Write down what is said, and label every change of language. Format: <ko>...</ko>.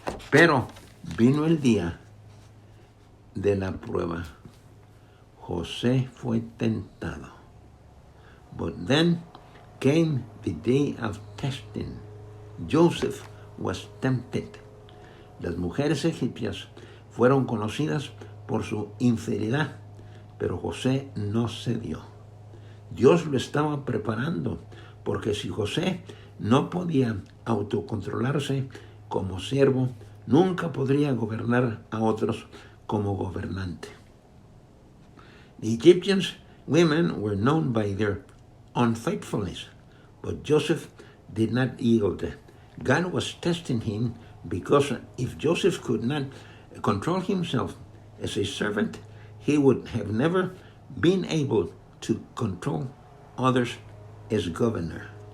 <es>Pero vino el día de la prueba. José fue tentado.</es> <en>But then came the day of testing. Joseph was tempted.</en> <es>Las mujeres egipcias fueron conocidas por su infidelidad, pero José no cedió. Dios lo estaba preparando, porque si José no podía autocontrolarse como siervo, nunca podría gobernar a otros como gobernante.</es> <en>The Egyptians women were known by their unfaithfulness, but Joseph did not yield. God was testing him because if Joseph could not control himself as a servant, he would have never been able to control others as governor.</en>